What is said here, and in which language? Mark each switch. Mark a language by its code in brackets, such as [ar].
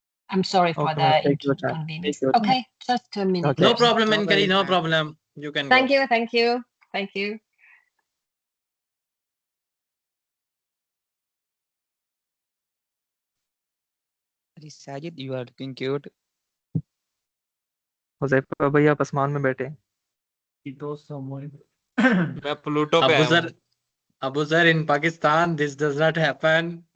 [en] I'm sorry for the inconvenience. Okay, just a minute. No problem, Ankari, no problem. You can go. Thank you, thank you, thank you. Sajid, you are looking cute. [hi] Huzaifa भाई आप आसमान में बैठे हैं। मैं Pluto पे आया हूं। [en] Abu Zar, in Pakistan, this does not happen.